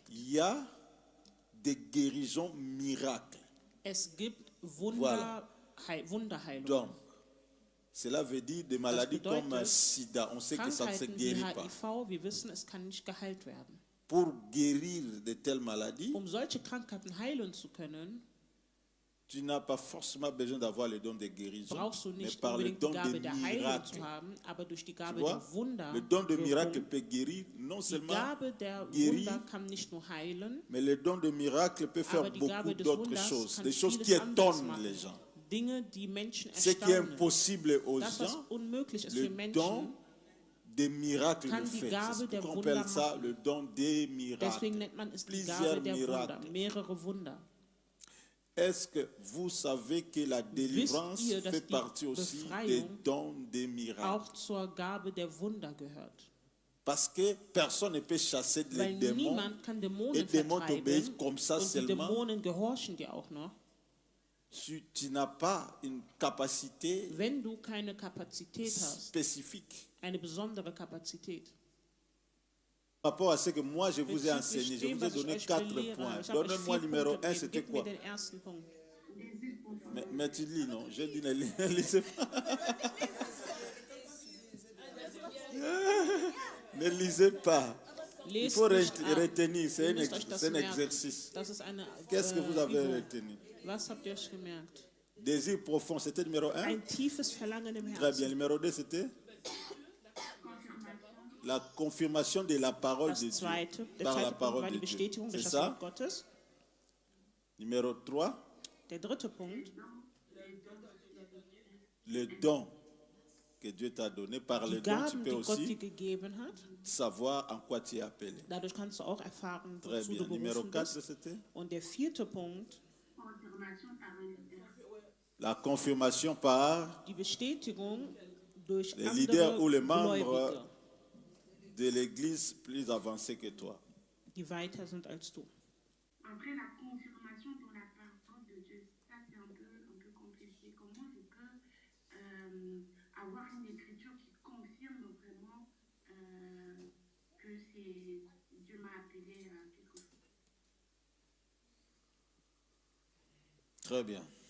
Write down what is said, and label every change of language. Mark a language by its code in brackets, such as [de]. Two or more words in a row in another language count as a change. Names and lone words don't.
[fr] Il y a des guérisons miracles. [de] Es gibt [fr] Voilà. [de] Wunderheilungen. [fr] Donc, cela veut dire des maladies [de] bedeutet, [fr] comme SIDA. On sait que ça ne se [de] Krankheiten wie [fr] guérit pas. [de] HIV, wir wissen, es kann nicht geheilt werden. [fr] Pour guérir de telles maladies, [de] Solche Krankheiten heilen zu können, [fr] tu n'as pas forcément besoin d'avoir le don de guérison, [de] brauchst du [fr] mais [de] nicht [fr] par le [de] unbedingt [fr] don [de] die Gabe [fr] de [de] der Heilung [fr] miracle. [de] zu haben, aber durch die [fr] Tu [de] Gabe [fr] vois, [de] der Wunder. [fr] le don de miracle peut guérir, non [de] Die [fr] seulement [de] Gabe der [fr] guérir, [de] Wunder kann nicht nur heilen, [fr] mais le don de miracle peut faire [de] aber die Gabe [fr] beaucoup [de] des [fr] d'autres [de] Wunders [fr] choses, [de] kann [fr] des choses qui [de] vieles anderes [fr] étonnent [de] machen. [fr] les gens. [de] Dinge, die Menschen [fr] Ce qui est [de] erstaunen. [fr] impossible aux [de] Das, was [fr] gens, [de] unmöglich ist für [fr] le don [de] Menschen, [fr] des miracles [de] kann [fr] le [de] die [fr] fait. [de] Gabe [fr] C'est [de] der [fr] pourquoi on [de] Wunder [fr] appelle ça [de] machen. [fr] le don des miracles. [de] deswegen nennt man es die [fr] Plusieurs [de] Gabe der [fr] Miracles. [de] Wunder, mehrere Wunder. [fr] Est-ce que vous savez que la délivrance [de] ihr, dass [fr] fait [de] die [fr] partie aussi [de] Befreiung [fr] des dons des miracles? [de] Auch zur Gabe der Wunder gehört. [fr] Parce que personne ne peut chasser les [de] Weil [fr] démons [de] niemand kann [fr] et [de] Dämonen [fr] démons t'obéissent [de] vertreiben [fr] comme ça [de] und die [fr] seulement. [de] Dämonen gehorchen dir auch noch. [fr] Tu n'as pas une capacité [de] Wenn du keine Kapazität hast, [fr] spécifique. [de] eine besondere Kapazität. [fr] Par rapport à ce que moi je vous ai enseigné, je [de] Bezüglich dem, [fr] vous ai [de] was ich [fr] donné [de] euch [fr] 4 [de] belehre, [fr] points. [de] ich habe euch [fr] Donnez-moi [de] 4 [fr] numéro [de] Punkte [fr] 1, [de] gegeben. [fr] c'était [de] Gib mir [fr] quoi? [de] den ersten Punkt. [fr] Mais tu lis, non? Je dis, ne lisez pas. Ne lisez pas. Il [de] Lest [fr] faut [de] nicht ab. [fr] retenir, c'est [de] Ihr [fr] un, [de] müsst euch das [fr] c'est un [de] merken. [fr] exercice. [de] Das ist eine [fr] Qu'est-ce que vous avez [de] Übung. [fr] retenu? [de] Was habt ihr euch gemerkt? [fr] Désir profond, c'était numéro 1. [de] Ein tiefes Verlangen im [fr] Très bien. [de] Herzen. [fr] Numéro 2, c'était la confirmation de la parole [de] Das [fr] de Dieu. [de] zweite, der [fr] Par la [de] zweite Punkt [fr] parole [de] war die [fr] de Dieu. [de] Bestätigung [fr] C'est [de] durch das [fr] ça? [de] Wort Gottes. [fr] Numéro 3, [de] Der dritte Punkt, [fr] le don que Dieu t'a donné. Par le [de] die [fr] don, tu [de] Gaben, [fr] peux [de] die Gott dir [fr] aussi [de] gegeben hat. [fr] savoir en quoi tu es appelé. [de] Dadurch kannst du auch erfahren, [fr] Très [de] wozu [fr] bien. [de] du [fr] Numéro [de] berufen [fr] 4, [de] bist. [fr] c'était [de] Und der vierte Punkt, [fr] la confirmation par [de] Die Bestätigung durch [fr] les [de] andere [fr] leaders ou les membres [de] Gläubige, [fr] de l'église plus avancés que toi. [de] die weiter sind als du. [fr] Après la confirmation dans la parole de Dieu, ça c'est un peu compliqué. Comment je peux avoir une écriture qui confirme vraiment que Dieu m'a appelé à quelque chose? Très bien.